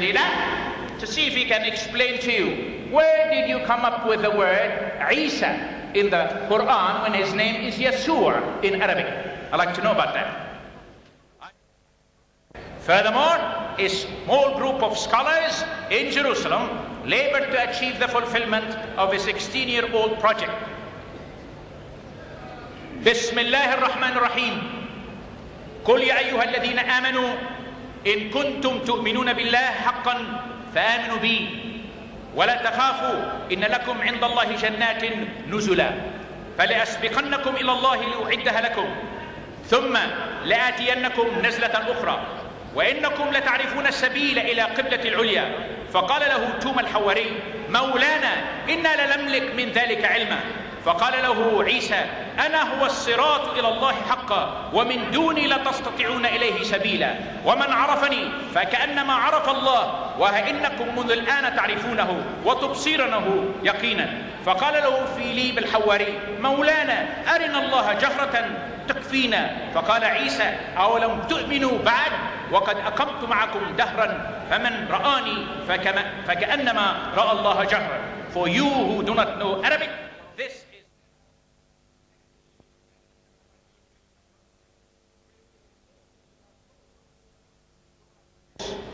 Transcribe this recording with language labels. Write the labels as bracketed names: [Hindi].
[English] Deedat to see if he can explain to you, where did you come up with the word Isa in the Quran when his name is Yeshua in Arabic? I'd like to know about that. Furthermore, a small group of scholars in Jerusalem labored to achieve the fulfillment of a 16-year-old project. [Arabic] Bismillah ar-Rahman ar-Rahim. قل يا أيها الذين آمنوا إن كنتم تؤمنون بالله حقا فآمنوا بي ولا تخافوا إن لكم عند الله جنات نزلا فلأسبقنكم إلى الله لأعدها لكم ثم لآتينكم نزلة أخرى وإنكم لتعرفون السبيل إلى قبلة العليا فقال له توم الحواري مولانا إنا لنملك من ذلك علما فقال له عيسى أنا هو الصراط إلى الله حقا ومن دوني لا تستطيعون إليه سبيلا ومن عرفني فكأنما عرف الله وإنكم منذ الآن تعرفونه وتبصرونه يقينا فقال له فيليب الحواري مولانا أرنا الله جهرة تكفينا فقال عيسى أولم تؤمنوا بعد وقد أقمت معكم دهرا فمن رآني فكأنما رأى الله جهرا. [English] For you who do not know Arabic, this is...